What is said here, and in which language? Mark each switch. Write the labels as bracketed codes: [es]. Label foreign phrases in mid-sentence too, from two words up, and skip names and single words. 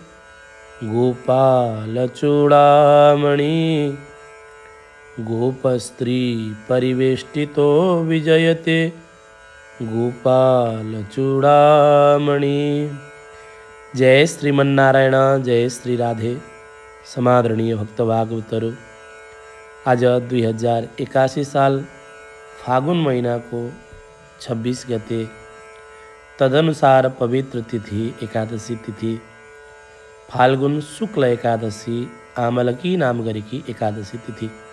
[sa] गोपालचूडामणि गोपस्त्री परिवेष्टितो विजयते गोपालचूडामणि। [ne] जय श्रीमन्नारायण, जय श्री राधे। समादरणीय भक्त भागवतरो, आज 2081 साल फागुन महीना को 26 गते तदनुसार पवित्र तिथि एकादशी तिथि फाल्गुन शुक्ल एकादशी आमलकी नाम गरेकी एकादशी तिथि।